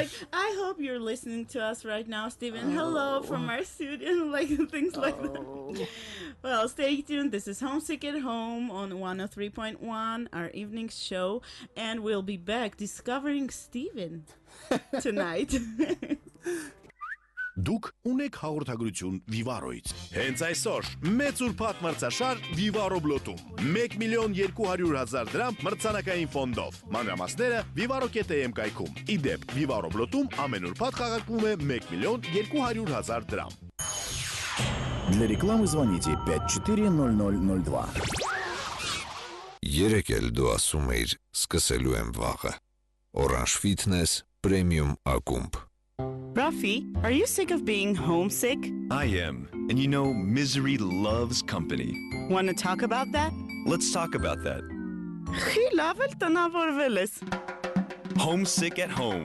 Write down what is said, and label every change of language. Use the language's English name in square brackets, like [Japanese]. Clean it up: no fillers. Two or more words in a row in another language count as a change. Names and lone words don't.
[English] like, I hope you're listening to us right now, Steven. Hello from our studio. Like things like that. Well, stay tuned. This is Homesick at Home on 103.1, our evening show, and we'll be back discovering Steven tonight. [Armenian] Դուք ունեք հաղորդագրություն Vivaroից։ Հենց այսօր մեծ ուրբաթ մրցաշար Vivaro Blot-ում 1,200,000 դրամ մրցանակային ֆոնդով։ Մանրամասները vivaro.am կայքում։ Իդեպ Vivaro Blot-ում ամեն ուրբաթ խաղարկվում է 1,200,000 դրամ։ [Russian] Для рекламы звоните 540002. [Armenian] Երեք էլ դու ասում էիր սկսելու եմ վաղը։ Orange Fitness Premium Ակումբ։ [English] Rafi, are you sick of being homesick? I am. And you know, misery loves company. Want to talk about that? Let's talk about that. Khilavel tanavorveles. Homesick at Home.